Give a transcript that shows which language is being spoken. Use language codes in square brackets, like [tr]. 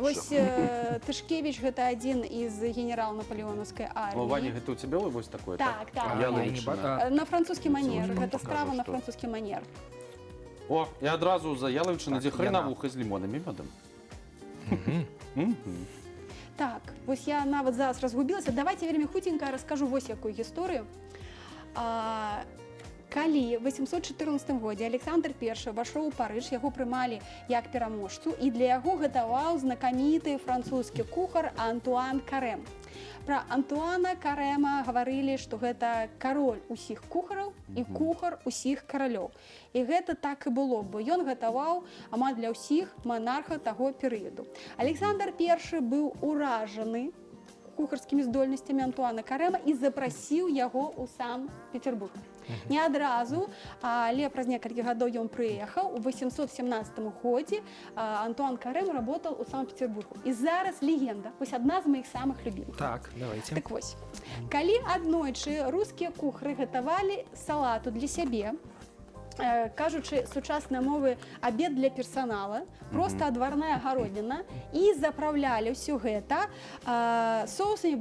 [ru] Вось Тышкевич гэта один из генерал Наполеоновской армии. [be] О, Ваня, гэта у тебя вось такое? Так. Яловичина. [ru] На французский манер. Покажу, [be] Гэта страва на [ru] что. французский манер. [be] О, и одразу за яловичина, где Так, [ru] хреновуха с лимоном и медом. [be] Так, вось я нават зараз разгубілася. Давайте вельмі хутенька раскажу вось якую гісторыю. Калі в 814 годзе Александр I вайшоў у Парыж, яго прымалі як пераможцу, і для яго гатаваў знакаміты французскі кухар Антуан Карэм. Пра Антуана Карэма гаварылі, што гэта кароль усіх кухараў і кухар усіх каралёў. І гэта так і было, бо ён гатаваў амаль для ўсіх манархаў таго перыяду. Александр I быў уражаны кухарскімі здольнасцямі Антуана Карэма і запрасіў яго ў Санкт-Петербург. Не адразу, але праз некалькі гадоў ён прыехаў. У 817 годзе Антуан Карэм работал у Санкт-Петербургу. І зараз легенда, вось адна з маіх самых любімых. Так, давайте. Так вось, калі аднойчы рускія кухары гатавалі салату для сябе, кажучы сучаснай мовы, абед для персанала, просто адварная гародніна, і запраўлялі ўсё гэта соусамі.